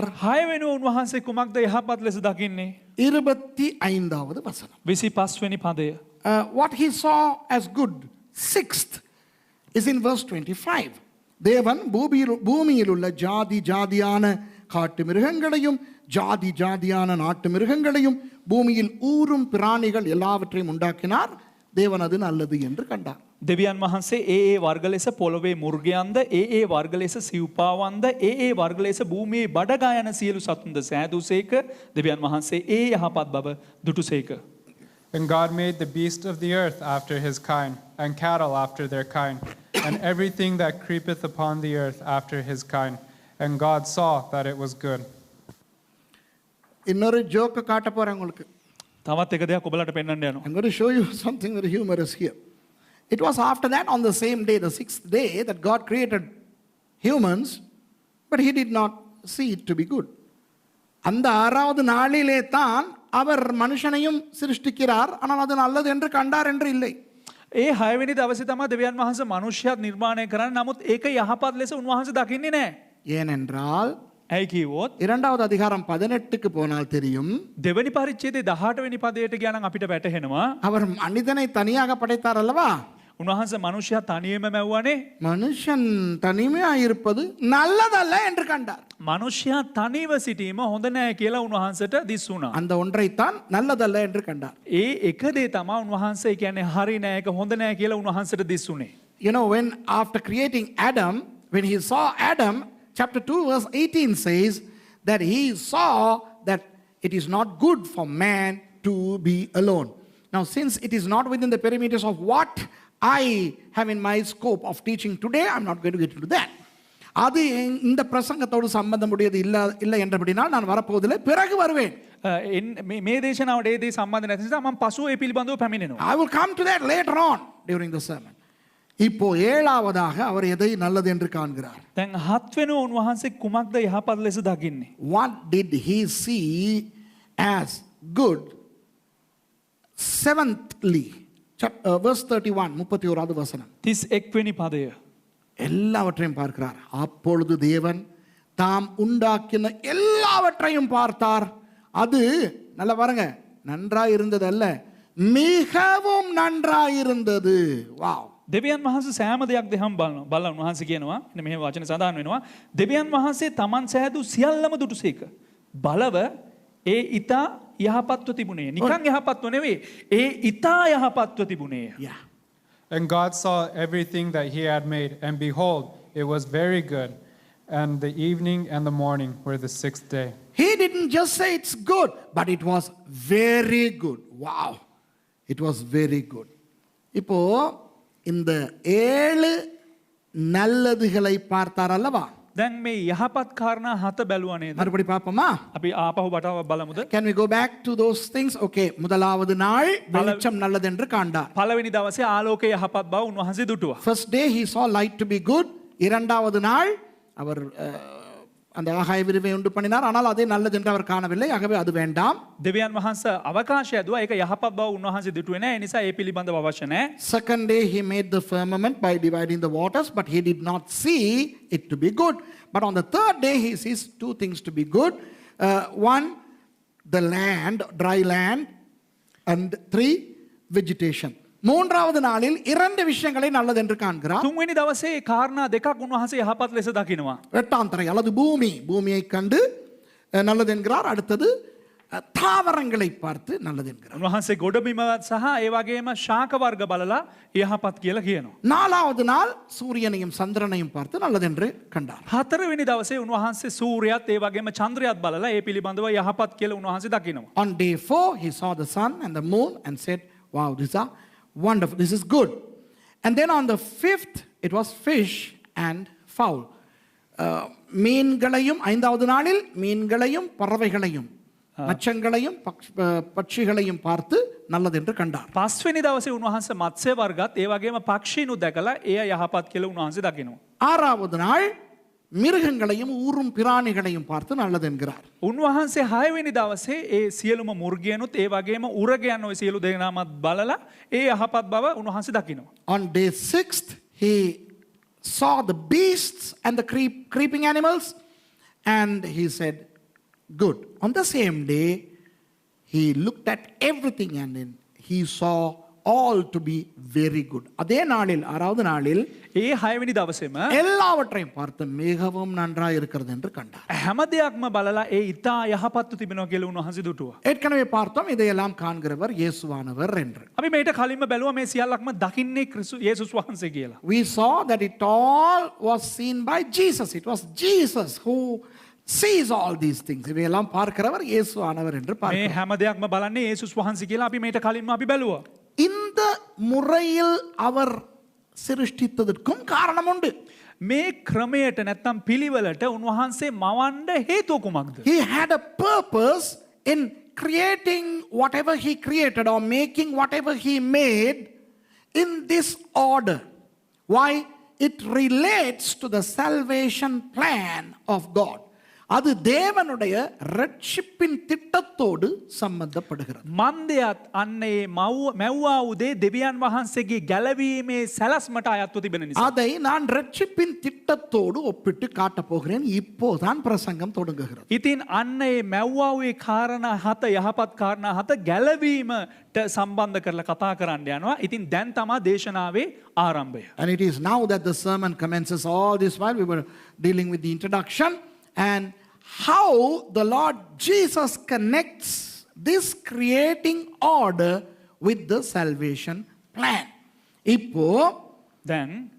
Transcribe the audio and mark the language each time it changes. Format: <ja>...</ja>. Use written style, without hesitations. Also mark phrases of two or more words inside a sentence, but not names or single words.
<si>හයවෙනි උන්වහන්සේ කුමක්ද යහපත් ලෙස දකින්නේ?</si> <ta>25வது வசனம்.</ta> <si>25 වෙනි පදය.</si> <en>What he saw as good, sixth, is in verse 25.</en> <ta>தேவன் பூமியில் உள்ள ஜாதி ஜாதியான காட்டு மிருகங்களையும் ஜாதி ஜாதியான நாட்டு மிருகங்களையும் பூமியில் ஊரும் பிராணிகள் எல்லாவற்றையும் உண்டாக்கினார். தேவன் அது நல்லது என்று கண்டார்.</ta> <si>දෙවියන් වහන්සේ ඒ වර්ග ලෙස පොළොවේ මුර්ගයන්ද ඒ වර්ග ලෙස සිව්පාවන්ද ඒ වර්ග ලෙස භූමියේ බඩගා යන සියලු සතුන්ද සෑදුසේක. දෙවියන් වහන්සේ ඒ යහපත් බව දුටුසේක.</si> <en>And God made the beast of the earth after his kind, and cattle after their kind, and everything that creepeth upon the earth after his kind. And God saw that it was good.</en> <ta>இன்னொரு ஜோக்கு காட்ட போறேன் உங்களுக்கு.</ta> <si>තවත් එක දෙයක් ඔබලට පෙන්වන්න යනවා.</si> <en>I'm going to show you something very humorous here. It was after that, on the same day, the sixth day, that God created humans, but he did not see it to be good.</en> <ta>அந்த ஆறாவது நாளிலே தான் அவர் மனுஷனையும் சிருஷ்டிக்கிறார், ஆனால் அது நல்லது என்று கண்டார் என்று இல்லை.</ta> <si>ඒ 6 වෙනි දවසේ තමයි දෙවියන් වහන්සේ මනුෂ්‍යයත් නිර්මාණය කරන්නේ. නමුත් ඒක යහපත් ලෙස උන්වහන්සේ දකින්නේ නැහැ.</si> <ta>ஏனென்றால்</ta> <si>ඇයි කිව්වොත්</si> <ta>இரண்டாவது அதிகாரம் 18க்கு போனால் தெரியும்,</ta> <si>දෙවනි පරිච්ඡේදයේ 18 වෙනි පදයට ගියා නම් අපිට වැටහෙනවා</si> <ta>அவர் மனிதனை தனியாக படைத்தார் அல்லவா.</ta> <si>උන්වහන්සේ මනුෂ්‍යයා තනියම මැව්වනේ.</si> <ta>மனுஷன் தனிமையாக இருப்பது நல்லதல்ல என்று கண்டார்.</ta> <si>මනුෂ්‍යයා තනිව සිටීම හොඳ නැහැ කියලා උන්වහන්සේට දිස් වුණා.</si> <ta>அந்த ஒன்றைத்தான் நல்லதல்ல என்று கண்டார்.</ta> <si>ඒ එක දේ තමයි උන්වහන්සේ කියන්නේ හරි නෑ ඒක හොඳ නෑ කියලා උන්වහන්සේට දිස් වුණේ.</si> <en>You know, when after creating Adam, when he saw Adam, chapter 2 verse 18 says that he saw that it is not good for man to be alone. Now, since it is not within the perimeters of what I have in my scope of teaching today, I'm not going to get into that.</en> <ta>அது இந்த பிரசங்கத்தோடு சம்பந்தமுடையது இல்லை என்றபடினால் நான் வரப்போவதில்லை, பிறகு வருவேன்.</ta> <si>මේ දේශනාවට ඒ දේ සම්බන්ධ නැති නිසා මම පසුව ඒ පිළිබඳව පැමිණෙනවා.</si> <en>I will come to that later on during the sermon.</en> <ta>இப்போ ஏழாவதாக அவர் எதை நல்லது என்று காண்கிறார்.</ta> <si>දැන් 7 වෙනි උන්වහන්සේ කුමක්ද යහපත් ලෙස දකින්නේ?</si> <en>What did he see as good? Seventhly, verse 31,</en> <ta>31வது வசனம்.</ta> <si>31 වෙනි පදය.</si> <ta>எல்லாவற்றையும் பார்க்கிறார். அப்பொழுது தேவன் தாம் உண்டாக்கின எல்லாவற்றையும் பார்த்தார். அது நல்ல பாருங்க, நன்றாய் இருந்தது அல்ல, மிகவும் நன்றாய் இருந்தது. வாவ்.</ta> <si>දෙවියන් වහන්සේ සෑම දෙයක් දෙහම් බලන උන්වහන්සේ කියනවා, එන්න මෙහෙම වචන සඳහන් වෙනවා, දෙවියන් වහන්සේ තමන් සෑදූ සියල්ලම දුටුසේක. බලව ඒ ඊතා යහපත්ව තිබුණේ. නිකන් යහපත්ව නෙවෙයි, ඒ ඊතා යහපත්ව තිබුණේ.</si> <en>Yeah. And God saw everything that he had made, and behold, it was very good. And the evening and the morning were the sixth day. He didn't just say it's good, but it was very good. Wow. It was very good.</en> <ta>இப்போ இந்த 7 நல்லதுகளை பார்த்தார் அல்லவா?</ta> <si>දැන් මේ යහපත් කාරණා 7 බැලුවා නේද?</si> <ta>மறுபடி பார்ப்போமா?</ta> <si>අපි ආපහු බටව බලමුද?</si> <en>Can we go back to those things? Okay.</en> <ta>முதலாவது நாள் வெளிச்சம் நல்லது என்று காண்டார்.</ta> <si>පළවෙනி දවසේ ආලෝකය යහපත් බව උන්වහන්සේ දුටුවා.</si> <en>First day he saw light to be good.</en> <ta>இரண்டாவது நாள் அவர் அந்த ஆகாய விரிவை உண்டு பண்ணினார், ஆனால் அதே நல்லது என்று அவர் காணவில்லை, ஆகவே அது வேண்டாம்.</ta> <si>දෙවියන් වහන්සේ අවකාශය දුවා, ඒක යහපත් බව උන්වහන්සේ දුටුවේ නැහැ. ඒ නිසා ඒ පිළිබඳව අවශ්‍ය නැහැ.</si> <en>Second day he made the firmament by dividing the waters, but he did not see it to be good. But on the third day he sees two things to be good. One, the land, dry land, and 3, vegetation.</en> <ta>மூன்றாவது நாளில் 2 விஷயங்களை நல்லது என்று காண்கிறார்.</ta> <si>තුන්වෙනි දවසේ කාරණා දෙකක් උන්වහන්සේ යහපත් ලෙස දකිනවා.</si> <ta>வெட்டாந்தரை அல்லது பூமியை கண்டு நல்லது என்கிறார். அடுத்தது தாவரங்களை பார்த்து நல்லது என்கிறார்.</ta> <si>උන්වහන්සේ ගොඩබිම සහ ඒ වගේම ශාක වර්ග බලලා යහපත් කියලා කියනවා.</si> <ta>நாலாவது நாள் சூரியனையும் சந்திரனையும் பார்த்து நல்லது என்று கண்டார்.</ta> <si>4 වෙනි දවසේ උන්වහන්සේ සූර්යයත් ඒ වගේම චන්ද්‍රයත් බලලා ඒ පිළිබඳව යහපත් කියලා උන්වහන්සේ දකිනවා.</si> <en>On day 4 he saw the sun and the moon and said, wow, these are wonderful, this is good. And then on the 5th it was fish and fowl.</en> <ta>மீன்களையும் 5வது நாளில் மீன்களையும் பறவைகளையும் மச்சங்களையும் பட்சிகளையும் பார்த்து நல்லது என்று கண்டார்.</ta> <si>5 වෙනි දවසේ උන්වහන්සේ මත්ස්‍ය වර්ගත් ඒ වගේම පක්ෂීනු දැකලා එය යහපත් කියලා උන්වහන්සේ දකිනවා.</si> <ta>6வது நாள் மிருகங்களையும் ஊரும் பிராணிகளையும் பார்த்து நல்லது என்கிறார்.</ta> <si>උන්වහන්සේ 6 වෙනි දවසේ ඒ සියලුම මුර්ගයනුත් ඒ වගේම උරගයන් ඔය සියලු දෙනාමත් බලලා ඒ යහපත් බව උන්වහන්සේ දකිනවා.</si> <en>On day 6th he saw the beasts and the creeping animals and he said good. On the same day he looked at everything and then he saw all to be very good.</en> <ta>அதே நாளில் 6வது நாளில்</ta> <si>ඒ 6 වෙනි දවසේම</si> <ta>எல்லாவற்றையும் பார்த்து மிகவும் நன்றாய் இருக்கிறது என்று கண்டார்.</ta> <si>හැම දෙයක්ම බලලා ඒ ඊතා යහපත්ව තිබෙනවා කියලා උන්වහන්සේ දුටුවා.</si> <ta>ஏற்கனவே பார்த்தோம் இதையெல்லாம் காண்கிறவர் இயேசுவானவர் என்று.</ta> <si>අපි මේට කලින්ම බැලුවා මේ සියල්ලක්ම දකින්නේ යේසුස් වහන්සේ කියලා.</si> <en>We saw that it all was seen by Jesus. It was Jesus who sees all these things.</en> <ta>இவையெல்லாம் பார்க்கிறவர் இயேசுவானவர் என்று</ta> <si>මේ</si> <ta>பார்க்கிறோம்.</ta> <si>හැම දෙයක්ම බලන්නේ යේසුස් වහන්සේ කියලා අපි මේට කලින්ම අපි බැලුවා.</si> <ta>இந்த முறையில் அவர் சிருஷ்டித்ததற்கும் காரணம் உண்டு.</ta> <si>මේ ක්‍රමයට නැත්තම් පිළිවෙලට උන්වහන්සේ මවන්න හේතුව කුමක්ද?</si> <en>He had a purpose in creating whatever he created or making whatever he made in this order. Why? It relates to the salvation plan of God.</en> <ta>அது தேவனுடைய ரட்சிப்பின் திட்டத்தோடு சம்பந்தப்படுகிறது.</ta> <si>මන්දයත් අන්නේ මැව්වා උදේ දෙවියන් වහන්සේගේ ගැලවීමේ සැලස්මට අයත්ව තිබෙන නිසා.</si> <ta>அதை நான் ரட்சிப்பின் திட்டத்தோடு ஒப்பிட்டு காட்டப் போகிறேன். இப்போதான் பிரசங்கம் தொடங்குகிறது.</ta> <si>ඉතින් අන්න ඒ මැව්වාවේ කාරණා හත යහපත් කාරණා හත ගැලවීමට සම්බන්ධ කරලා කතා කරන්න යනවා. ඉතින් දැන් තමා දේශනාවේ ආරම්භය.</si> <en>And it is now that the sermon commences. All this while we were dealing with the introduction and how the Lord Jesus connects this creating order with the salvation plan.</en> <ta>இப்போ</ta> <si>දැන්</si>